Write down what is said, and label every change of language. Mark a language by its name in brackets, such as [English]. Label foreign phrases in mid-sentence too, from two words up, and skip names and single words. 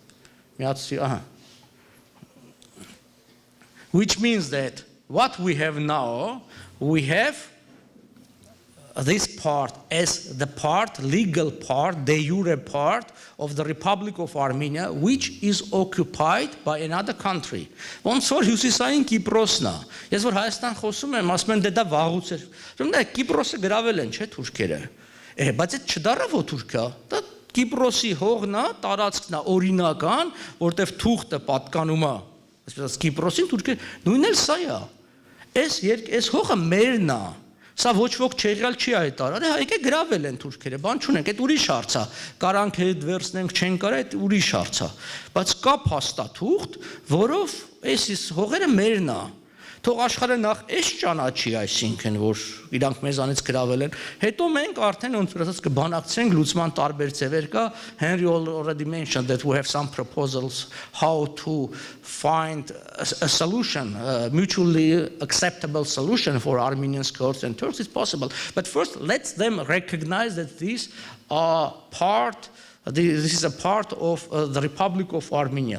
[English] Which means that what we have now, we have this part as the part, legal part, de jure part of the Republic of Armenia, which is occupied by another country. [Armenian] Ոնց որ հյուսիսային Կիպրոսն է։ Ես որ Հայաստան խոսում եմ, ասում են դե դա վաղուց էր։ Դա Կիպրոսը գրավել են, չէ՞ թուրքերը։ Բայց այդ չդարավ որ Թուրքիա, դա Կիպրոսի հողն է, տարածքն է օրինական, որտեվ թուղթը պատկանում է, այսպես Կիպրոսին Թուրքիա, նույնն էլ սա է։ Այս հողը մերն է։ Սա ոչ ոք չեղյալ չի հայտարարել, եկեք գրավել են թուրքերը, բան չունենք, այդ ուրիշ հարց է։ Կարանք հետ վերցնենք, չեն կարա, այդ ուրիշ հարց է։ Բայց կա փաստաթուղթ, որով այս հողերը մերն է։ Թող աշխարհը նախ էս ճանաչի, այսինքն որ իրանք մեզանից գրավել են, հետո մենք արդեն ոնց որ ասած կբանակցենք լուծման տարբեր ձևեր կա. [English] Henry already mentioned that we have some proposals how to find a solution, a mutually acceptable solution for Armenians, Kurds and Turks. It's possible, but first let them recognize that these are this is a part of the Republic of Armenia.